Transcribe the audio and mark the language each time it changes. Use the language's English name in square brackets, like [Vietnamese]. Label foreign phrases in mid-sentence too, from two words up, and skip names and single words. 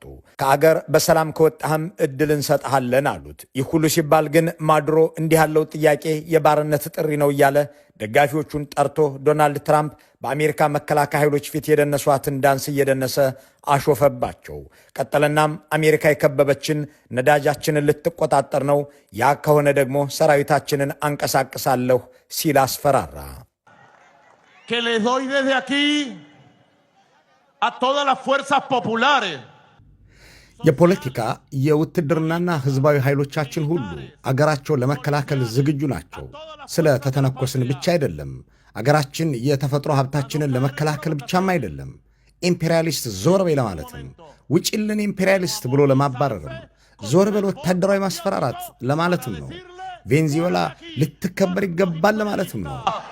[Amharic] ከአገር በሰላም ከወጣህም ዕድል እንሰጥሃለን አሉት። ይህ ሁሉ ሲባል ግን ማዱሮ እንዲህ ያለው ጥያቄ የባርነት ጥሪ ነው እያለ ደጋፊዎቹን ጠርቶ ዶናልድ ትራምፕ በአሜሪካ መከላከያ ኃይሎች ፊት የደነሷትን ዳንስ እየደነሰ አሾፈባቸው። ቀጠለናም አሜሪካ የከበበችን ነዳጃችንን ልትቆጣጠር ነው፣ ያ ከሆነ ደግሞ ሰራዊታችንን አንቀሳቅሳለሁ ሲል አስፈራራ። [Spanish] que les doy desde aquí a todas las fuerzas populares [Amharic] የፖለቲካ የውትድርናና ህዝባዊ ኃይሎቻችን ሁሉ አገራቸውን ለመከላከል ዝግጁ ናቸው። ስለ ተተነኮስን ብቻ አይደለም፣ አገራችን የተፈጥሮ ሀብታችንን ለመከላከል ብቻም አይደለም፣ ኢምፔሪያሊስት ዞር በይ ለማለትም፣ ውጭልን ኢምፔሪያሊስት ብሎ ለማባረርም፣ ዞር በል ወታደራዊ ማስፈራራት ለማለትም ነው። ቬንዙዌላ ልትከበር ይገባል ለማለትም ነው።